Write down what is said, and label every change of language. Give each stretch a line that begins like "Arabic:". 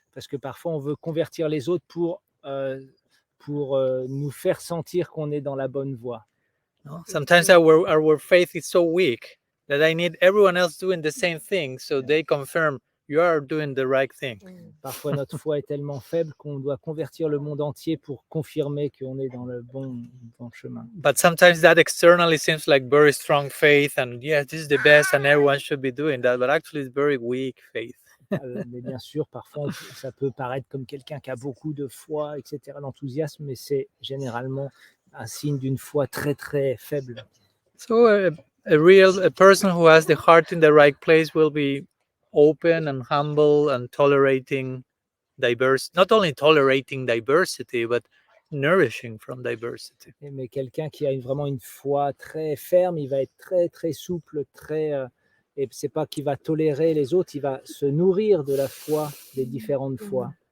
French: Parce que parfois on veut convertir les autres pour nous faire sentir qu'on est dans la bonne voie.
English: No? Sometimes our faith is so weak that I need everyone else doing the same thing, so they confirm you are doing the right thing.
French: Parfois, notre foi est tellement faible qu'on doit convertir le monde entier pour confirmer qu'on est dans le bon chemin.
English: But sometimes that externally seems like very strong faith, and yes, this is the best, and everyone should be doing that. But actually, it's very weak faith.
French: Mais bien sûr, parfois, ça peut paraître comme quelqu'un qui a beaucoup de foi, etc., l'enthousiasme, mais c'est généralement un signe d'une foi très, très faible.
English: So a person who has the heart in the right place will be open and humble and tolerating not only tolerating diversity, but nourishing from diversity.
French: Mais quelqu'un qui a vraiment une foi très ferme, il va être très, très souple, et c'est pas qu'il va tolérer les autres, il va se nourrir de la foi, des différentes foi.